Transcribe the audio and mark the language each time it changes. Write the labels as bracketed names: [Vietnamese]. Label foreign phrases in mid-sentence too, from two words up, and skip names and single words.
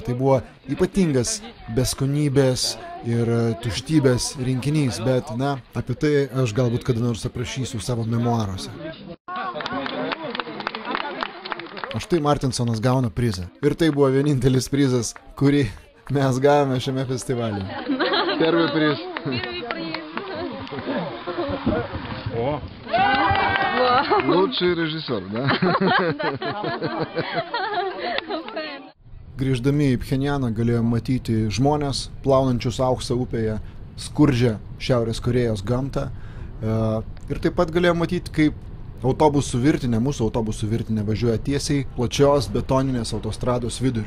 [Lithuanian] Tai buvo ypatingas beskonybės ir tuštybės rinkinys, bet, apie tai aš galbūt kada nors aprašysiu savo memuaruose. O štai Martinsonas gauna prizą. Ir tai buvo vienintelis prizas, kurį mes gavome šiame festivalyje. [Russian] Первый приз. О! Лучший режиссер, да? [Lithuanian] Grįždami į Pchenjaną galėjom matyti žmonės, plaunančius auksą upėje, skurdžią Šiaurės Korėjos gamtą. Ir taip pat galėjome matyti, kaip autobusų virtinė, mūsų autobusų virtinė važiuoja tiesiai plačios betoninės autostrados viduriu.